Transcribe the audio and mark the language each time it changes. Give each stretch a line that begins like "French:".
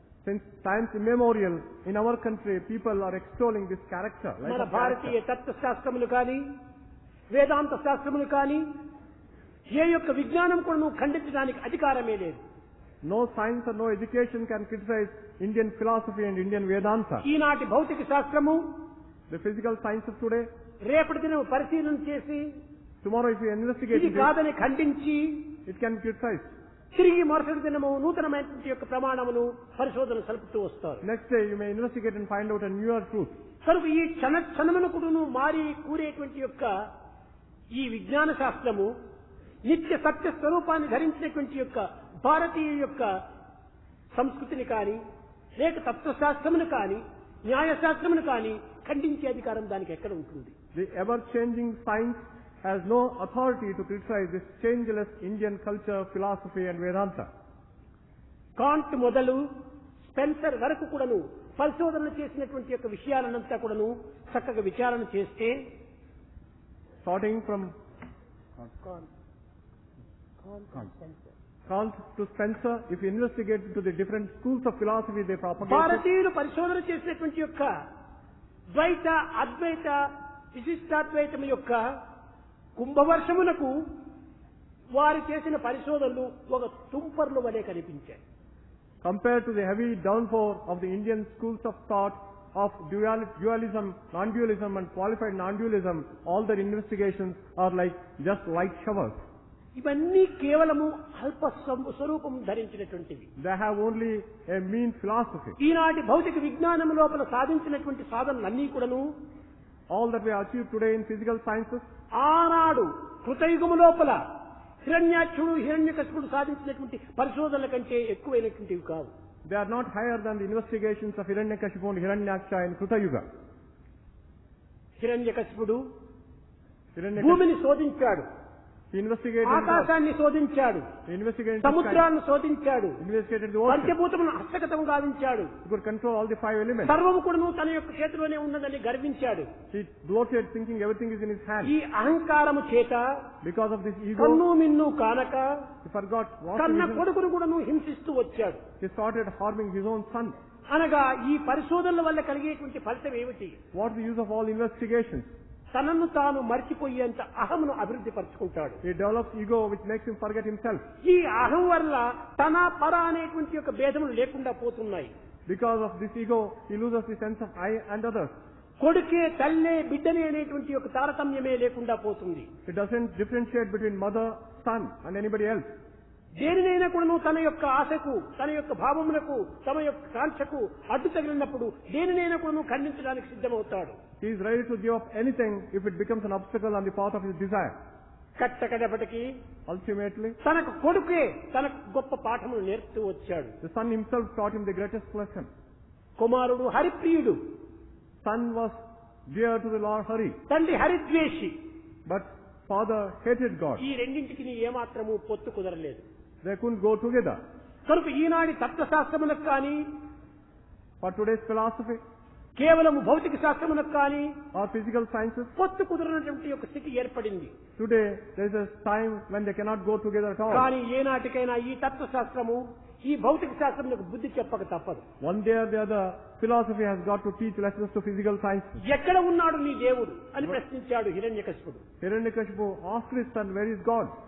English: Since times immemorial, in our country, people are extolling this character. Life
Telugu: మన
English: of
Telugu: Bharatiya
English: character.
Telugu: తత్వశాస్త్రములు కానీ వేదాంత శాస్త్రములు కానీ ఏ యొక్క విజ్ఞానం కూడా ఖండించడానికి అధికారమే లేదు.
English: No science or no education can criticize Indian philosophy and Indian Vedanta.
Telugu: ఈనాటి భౌతిక శాస్త్రము
English: The physical science of today,
Telugu: రేపటి దినం పరిశీలన చేసి
English: tomorrow if you investigate
Telugu: ఇది
English: it,
Telugu: కాదని ఖండించి
English: it can criticize.
Telugu: తిరిగి మరుసటి దినము నూతనమైనటువంటి యొక్క ప్రమాణమును పరిశోధన సలుపుతూ వస్తారు.
English: Next day you may investigate and find out a newer truth.
Telugu: కనుక ఈ క్షణమునకుడును మారి కూరేటువంటి యొక్క ఈ విజ్ఞాన శాస్త్రము నిత్య సత్య స్వరూపాన్ని ధరించినటువంటి యొక్క భారతీయ యొక్క సంస్కృతిని కానీ లేక తత్వశాస్త్రమును కానీ న్యాయశాస్త్రమును కానీ ఖండించే అధికారం దానికి ఎక్కడ ఉంటుంది?
English: The ever-changing science has no authority to criticize this changeless Indian culture, philosophy and Vedanta.
Telugu: Can't మొదలు స్పెన్సర్ వరకు కూడాను పరిశోధన చేసినటువంటి యొక్క విషయాలనంతా కూడాను చక్కగా విచారణ చేస్తే
English: Starting from Kant to Spencer, if you investigate into the different schools of philosophy they propagated,
Telugu: భారతీయులు పరిశోధన చేసినటువంటి యొక్క ద్వైత అద్వైత విశిష్టాద్వైతం యొక్క కుంభవర్షమునకు వారు చేసిన పరిశోధనలు ఒక తుంపర్లు వలె కనిపించాయి.
English: compared to the heavy downpour of the Indian schools of thought of dualism, non-dualism and qualified non-dualism, all their investigations are like just light showers.
Telugu: ఇవన్నీ కేవలము అల్ప స్వరూపం ధరించినటువంటివి.
English: They have only a mean philosophy.
Telugu: ఈనాటి భౌతిక విజ్ఞానం లోపల సాధించినటువంటి సాధనలన్నీ కూడాను
English: All that we achieve today in physical sciences,
Telugu: ఆనాడు కృతయుగము లోపల హిరణ్యాక్షుడు హిరణ్యకశిపుడు సాధించినటువంటి పరిశోధనల కంటే ఎక్కువైనటువంటివి కావు.
English: they are not higher than the investigations of Hiranyakashipu and Hiranyaksha in Kruta Yuga.
Telugu: హిరణ్యకశిపుడు
English: Hiranyakashipu,
Telugu: భూమిని శోధించాడు,
English: he investigated the
Telugu: ఆకాశాన్ని శోధించాడు,
English: he investigated the sky,
Telugu: సముద్రాలను శోధించాడు,
English: investigated the ocean.
Telugu: పంచభూతములను హస్తగతం గావించాడు,
English: He could control all the 5 elements.
Telugu: సర్వము కూడాను తన యొక్క చేతిలోనే ఉన్నదని గర్వించాడు.
English: He bloated thinking everything is in his hand.
Telugu: ఈ అహంకారము చేత
English: Because of this ego,
Telugu: కన్ను మిన్ను కానక
English: he forgot what
Telugu: కన్న
English: he was.
Telugu: కొడుకును కూడాను హింసిస్తూ వచ్చాడు.
English: He started harming his own son.
Telugu: అనగా ఈ పరిశోధనల వల్ల కలిగేటువంటి ఫలితం ఏమిటి?
English: What is the use of all investigations?
Telugu: తనను తాను మర్చిపోయేంత అహమును అభివృద్ధి పరుచుకుంటాడు.
English: He develops ego which makes him forget himself.
Telugu: ఈ అహం వల్ల తన పర అనేటువంటి యొక్క భేదములు లేకుండా పోతున్నాయి.
English: Because of this ego, he loses the sense of I and others.
Telugu: కొడుకే తల్లే బిడ్డనే అనేటువంటి యొక్క తారతమ్యమే లేకుండా పోతుంది.
English: He doesn't differentiate between mother, son and anybody else.
Telugu: దేనినైనా కూడా తన యొక్క ఆశకు తన యొక్క భావములకు తమ యొక్క కాంక్షకు అడ్డు తగిలినప్పుడు దేనినైనా కూడా ఖండించడానికి సిద్ధమవుతాడు.
English: He is ready to give up anything if it becomes an obstacle on the path of his desire.
Telugu: కట్టకడపటికి
English: Ultimately,
Telugu: తనకు కొడుకే తనకు గొప్ప పాఠములు నేర్పుతూ వచ్చాడు.
English: the son himself taught him the greatest lesson.
Telugu: కుమారుడు హరిప్రియుడు,
English: Son was dear to the Lord Hari,
Telugu: తండ్రి హరిద్వేషి.
English: but father hated God.
Telugu: ఈ రెండింటికి ఏమాత్రము పొత్తు కుదరలేదు.
English: They couldn't go together.
Telugu: కనుక ఈనాటి తత్వశాస్త్రములకు కానీ
English: For today's philosophy,
Telugu: కేవలం భౌతిక శాస్త్రమునకు కానీ
English: or physical sciences.
Telugu: పొత్తు కుదరనటువంటి ఒక స్థితి ఏర్పడింది.
English: Today, there is a time when they cannot go together at all.
Telugu: కానీ ఏనాటికైనా ఈ తత్వశాస్త్రము ఈ భౌతిక శాస్త్రమునకు బుద్ధి చెప్పక తప్పదు.
English: One day or the other, philosophy has got to teach lessons to physical science.
Telugu: ఎక్కడ ఉన్నాడు నీ దేవుడు అని ప్రశ్నించాడు హిరణ్యకశిపుడు.
English: Hiranyakashipu asked his son, where is God?